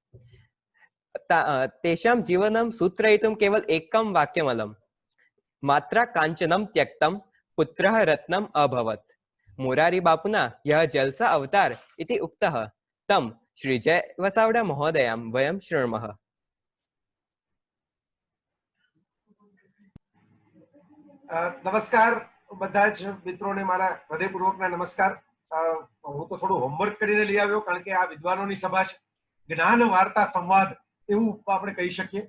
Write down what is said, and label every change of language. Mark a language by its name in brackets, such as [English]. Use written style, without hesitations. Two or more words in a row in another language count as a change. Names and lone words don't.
[Sanskrit] तेषां जीवनं सूत्रयितुं केवल एकं वाक्यमलम्. मात्रा कांचनं त्यक्तं पुत्रः रत्नम् अभवत्. मोरारी बापुना यह जलसा अवतार इति उक्तः तं श्री जय वसावड़ा महोदयां वयं शृणुमः. [Gujarati] નમસ્કાર બધા જ મિત્રોને મારા હૃદયપૂર્વકના નમસ્કાર. હું તો થોડું હોમવર્ક કરીને લઈ આવ્યો, કારણ કે આ વિદ્વાનોની સભા છે, જ્ઞાન વાર્તા સંવાદ એવું આપણે કહી શકીએ.